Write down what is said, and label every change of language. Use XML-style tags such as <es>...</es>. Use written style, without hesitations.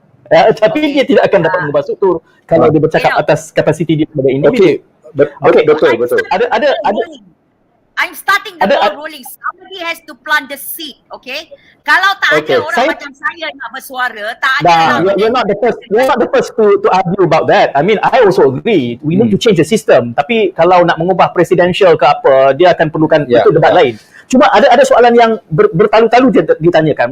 <ms>Tapi dia tidak akan dapat mengubah struktur kalau dia bercakap atas kapasiti dia sebagai individu. Betul. Ada</ms> <en>I'm starting the ball rolling. Somebody has to plant the seed, okay?</en> <ms>Kalau tak ada orang macam saya nak bersuara, tak ada.</ms> <en>You're not the first to argue about that. I mean, I also agree. We need to change the system.</en> <ms>Tapi kalau nak mengubah presidential ke apa, dia akan perlukan itu debat lain. Cuma ada soalan yang bertalu-talu ditanyakan.</ms>